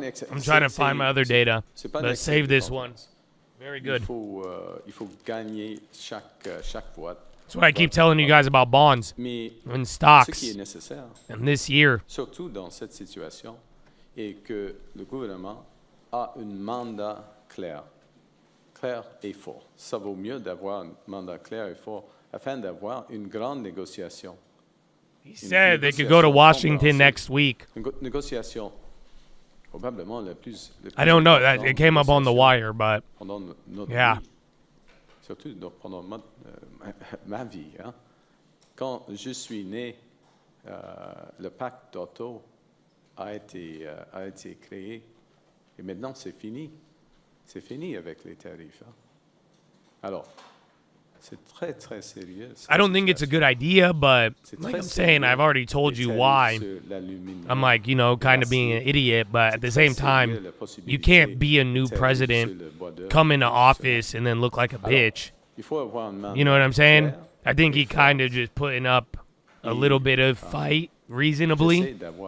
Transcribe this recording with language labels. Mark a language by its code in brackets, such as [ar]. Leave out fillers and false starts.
[en] I'm trying to find my other data, but save this one. Very good. [fr] Il faut gagner chaque vote. [en] That's what I keep telling you guys about bonds and stocks. And this year. [fr] Surtout dans cette situation, est que le gouvernement a un mandat clair et fort. Ça vaut mieux d'avoir un mandat clair et fort afin d'avoir une grande négociation. [en] He said they could go to Washington next week. [fr] Négociation. Probablement la plus [en] I don't know. It came up on the wire, but yeah. [fr] Surtout pendant ma vie. Hein. Quand je suis né, le pacte d'Otto a été créé. Et maintenant, c'est fini. C'est fini avec les tarifs. Hein. Alors, c'est très, très sérieux. [en] I don't think it's a good idea, but like I'm saying, I've already told you why. I'm like, kind of being an idiot, but at the same time, you can't be a new president, come into office, and then look like a bitch. You know what I'm saying? I think he kind of just putting up a little bit of fight reasonably.